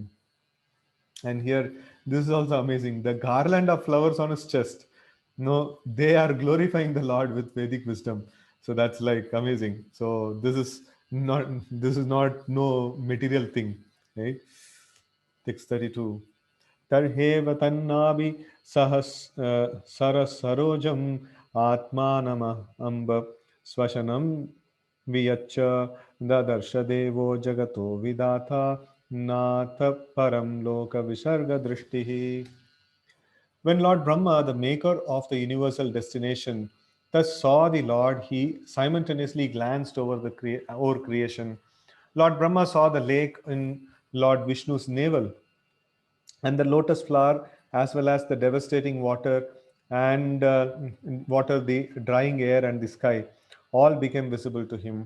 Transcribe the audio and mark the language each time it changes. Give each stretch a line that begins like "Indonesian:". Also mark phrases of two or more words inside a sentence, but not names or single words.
English: And here, this is also amazing. The garland of flowers on his chest. No, they are glorifying the Lord with Vedic wisdom. So that's like amazing. So this is not no material thing, right? 632.
Sanskrit: Tarheva tannabi sarasarojam atmanama amba swashanam viyacha dadarsha devo jagato vidata natha param loka visarga drishtihi.
English: When Lord Brahma, the maker of the universal destination, thus saw the Lord, he simultaneously glanced over creation. Lord Brahma saw the lake in Lord Vishnu's navel, and the lotus flower, as well as the devastating water, the drying air, and the sky, all became visible to him.